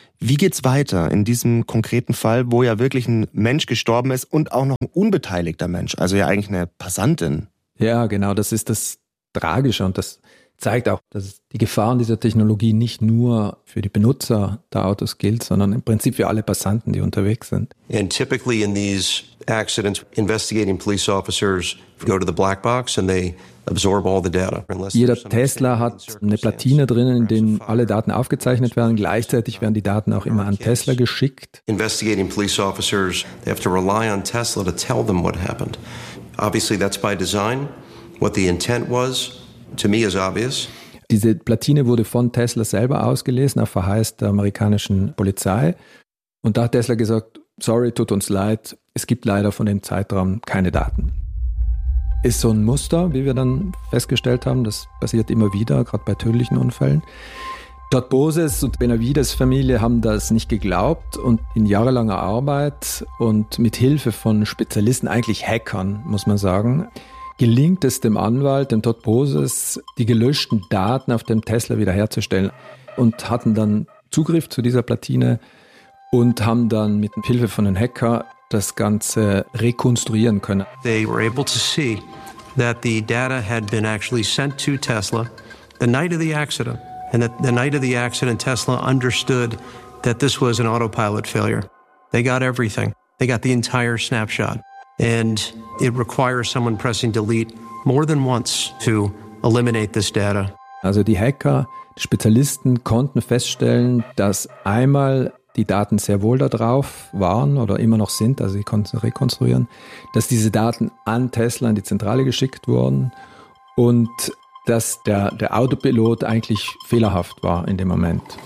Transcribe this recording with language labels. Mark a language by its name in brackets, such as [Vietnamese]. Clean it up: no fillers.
[German] Wie geht's weiter in diesem konkreten Fall, wo ja wirklich ein Mensch gestorben ist und auch noch ein unbeteiligter Mensch, also ja eigentlich eine Passantin? Ja, genau, das ist das Tragische und das zeigt auch, dass die Gefahren dieser Technologie nicht nur für die Benutzer der Autos gilt, sondern im Prinzip für alle Passanten, die unterwegs sind. [English] And typically in these accidents, investigating police officers go to the black box and they absorb all the data. [German] Jeder Tesla hat eine Platine drinnen, in denen alle Daten aufgezeichnet werden. Gleichzeitig werden die Daten auch immer an Tesla geschickt. [English] Investigating police officers, they have to rely on Tesla to tell them what happened. Obviously that's by design. What the intent was, to me is obvious. [German] Diese Platine wurde von Tesla selber ausgelesen, auf Verheiß der amerikanischen Polizei. Und da hat Tesla gesagt, sorry, tut uns leid, es gibt leider von dem Zeitraum keine Daten. Ist so ein Muster, wie wir dann festgestellt haben, das passiert immer wieder, gerade bei tödlichen Unfällen. Todd Boses und Benavides Familie haben das nicht geglaubt und in jahrelanger Arbeit und mit Hilfe von Spezialisten, eigentlich Hackern, muss man sagen, gelingt es dem Anwalt, dem Todd Boses, die gelöschten Daten auf dem Tesla wiederherzustellen und hatten dann Zugriff zu dieser Platine und haben dann mit Hilfe von einem Hacker das Ganze rekonstruieren können. [English] They were able to see that the data had been actually sent to Tesla the night of the accident. And that the night of the accident, Tesla understood that this was an autopilot failure. They got everything. They got the entire snapshot. And it requires someone pressing delete more than once to eliminate this data. [German] Also die Hacker, die Spezialisten konnten feststellen, dass einmal die Daten sehr wohl da drauf waren oder immer noch sind, also sie konnten sie rekonstruieren, dass diese Daten an Tesla in die Zentrale geschickt wurden und dass der Autopilot eigentlich fehlerhaft war in dem Moment.